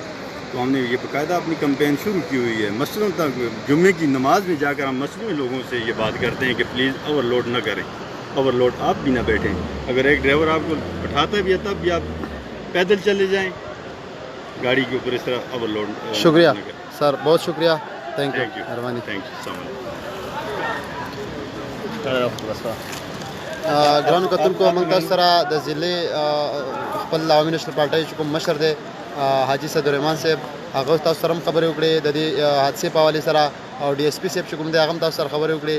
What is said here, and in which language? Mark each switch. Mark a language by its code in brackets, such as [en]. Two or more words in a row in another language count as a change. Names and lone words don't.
[ur] تو ہم نے یہ باقاعدہ اپنی کمپین شروع کی ہوئی ہے. مسجدوں تک جمعے کی نماز میں جا کر ہم مسجدوں میں لوگوں سے یہ بات کرتے ہیں کہ پلیز [en] over load [ur] نہ کریں، [en] over load [ur] آپ بھی نہ بیٹھیں. اگر ایک ڈرائیور آپ کو بٹھاتا بھی ہے تب بھی آپ پیدل چلے جائیں، گاڑی کے اوپر اس طرح [en] over load. [ur] شکریہ سر، بہت شکریہ، [en] thank you, [ur] مہربانی. [en] thank you [ar] السلام علیکم. [ps] ګرانو کتونکو موږ تاسو سره د ضلع خپل عوامي نېشنل پارټۍ چې کوم مشر دی حاجي سیدالرحمان صاحب، هغه تاسو سره هم خبرې وکړې د دې حادثې په حوالې سره، او ډي ایس پي صاحب چې کوم دی هغه هم تاسو سره خبرې وکړې.